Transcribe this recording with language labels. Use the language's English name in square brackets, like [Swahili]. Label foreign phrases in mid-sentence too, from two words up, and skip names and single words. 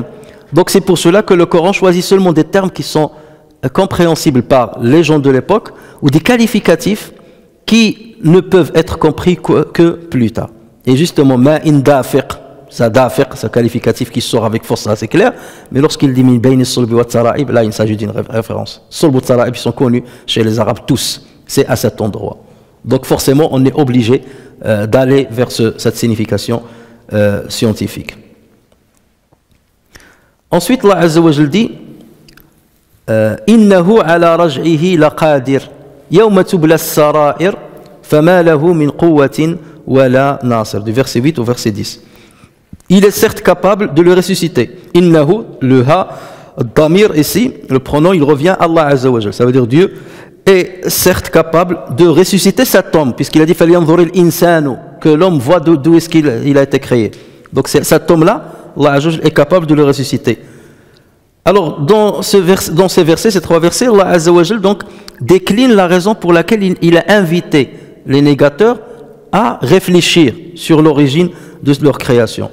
[French] Donc c'est pour cela que le Coran choisit seulement des termes qui sont compréhensibles par les gens de l'époque ou des qualificatifs qui ne peuvent être compris que plus tard. Et justement, [Arabic] ماء دافق, [French] ça qualificatif qui sort avec force, c'est clair, mais lorsqu'il dit [Arabic] من بين الصلب والترائب, [French] là il s'agit d'une référence. [Arabic] الصلب والترائب [French] sont connus chez les Arabes tous, c'est à cet endroit. Donc forcément, on est obligé d'aller vers cette signification scientifique. [Arabic] Ensuite, الله عز وجل dit إنه على رجعه لقادر يوم تبلى السرائر فما له من قوة ولا ناصر, [French] du verset 8 au verset 10. Il est certes capable de le ressusciter. Innahu, le ha, damir ici, le pronom, il revient à [Arabic] الله عز وجل, [French] ça veut dire Dieu est certes capable de ressusciter cet homme, puisqu'il a dit [Arabic] فلينظر الإنسان, [French] que l'homme voit d'où est-ce qu'il a été créé. Donc cet homme-là, [Arabic] الله عز وجل [French] est capable de le ressusciter. Alors dans ces versets, ces trois versets, [Arabic] الله عز وجل [French] donc décline la raison pour laquelle il a invité les négateurs à réfléchir sur l'origine de leur création.